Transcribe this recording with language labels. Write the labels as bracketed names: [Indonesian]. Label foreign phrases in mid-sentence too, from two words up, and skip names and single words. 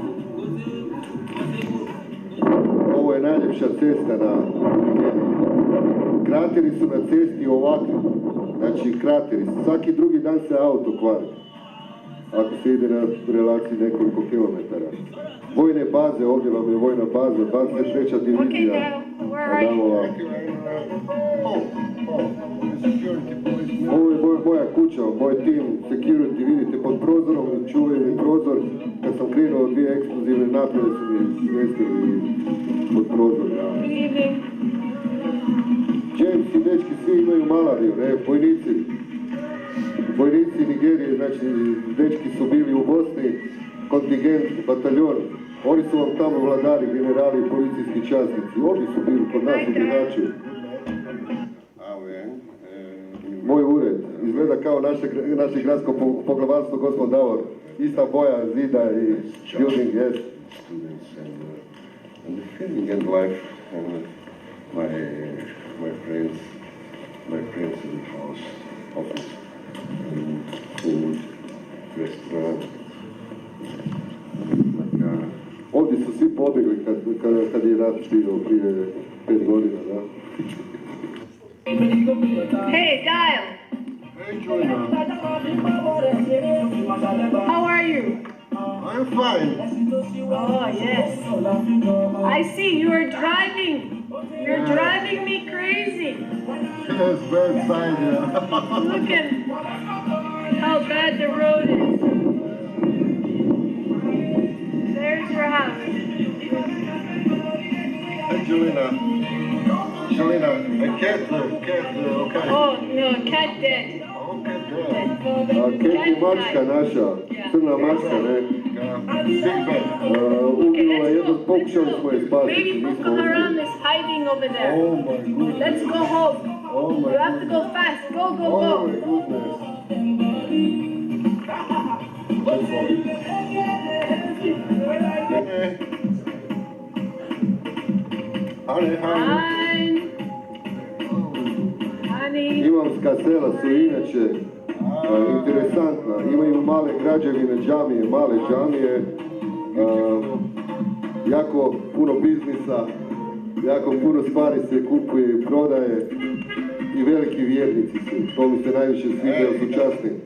[Croatian] Ovo je najljepša cesta na Nigeriji. Krateri su na cesti ovakvi, znači krateri, svaki drugi dan se auto kvari, ako se ide na relaciji nekoliko kilometara. Vojne baze, ovdje vam je vojna baza, 23. Okay, divizija. Dale, [English] where are you? [Croatian] Adamova. Ovo je moja kuća, moj tim security, vidite pod prozorom, čuvaju mi prozor. Kad sam krenuo, 2 eksplozivne naprave su mi smjestili pod prozor. Ja. [English] Good evening. [Croatian] James i dečki svi imaju malariju, ne, vojnici Nigerije, znači dečki su bili u Bosni, kontingent, bataljon, oni su vam tamo vladari, generali i policijski časnici, oni su bili kod nas u Binaču. Moj ured, izgleda kao naše gradsko poglavarstvo, gospod Davor, ista boja zida i [English] building, yes. And the feeling and life and my friends in the house, office, food, restaurant. [Croatian] Ovdje su svi pobjegli kad je rat bio prije 5 godina, da. [English] Hey, Dial. Hey, Joyna. How are you? I'm fine. Oh, yes. I see you are driving. You're driving me crazy. Yes, bad side, yeah. Look at how bad the road is. There's your house. Hey, Joyna, a cat, okay. Oh, no, cat dead. [Croatian] Cat je mačka naša, crna mačka, ne? Uginula je jedno, pokušali smo je spasiti, Baby nismo Boko Haram uspjeli. [English] is hiding over there. Oh my goodness. Let's go home. Oh my You have to go fast. Go, go, Oh my go. goodness. Fine. Honey. [Croatian] Imamska sela su inače interesantna, imaju male građevine, džamije, male džamije, jako puno biznisa, jako puno stvari se kupuje i prodaje i veliki vjernici su, to mi se najviše sviđa, jer su časni.